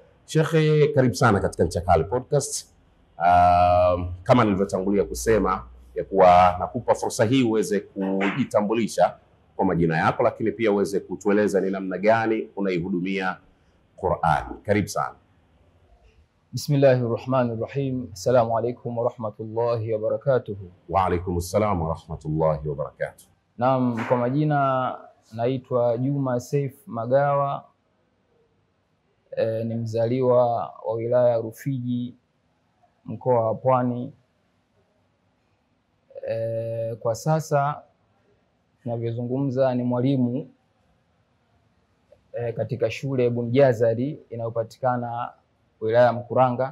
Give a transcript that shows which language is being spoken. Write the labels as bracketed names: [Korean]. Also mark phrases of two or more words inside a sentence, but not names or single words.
[Swahili] Shekhe, karibu sana katika Ncha Kali Podcast. Kama nilivyotangulia kusema ya kuwa nakupa fursa hii uweze kujitambulisha kwa majina yako, lakini pia uweze kutueleza ni namna gani unaihudumia Qur'an. Karibu sana. [Arabic] بسم الله الرحمن الرحيم. السلام عليكم ورحمة الله وبركاته. وعليكم السلام ورحمة الله وبركاته. [Swahili] Naam, kwa majina naitwa Juma Saif Magawa. Ni mzaliwa wa wilaya ya Rufiji, mkoa wa Pwani. Kwa sasa tunavyozungumza ni mwalimu katika shule ya Ibn Jazari inayopatikana wilaya ya Mkuranga.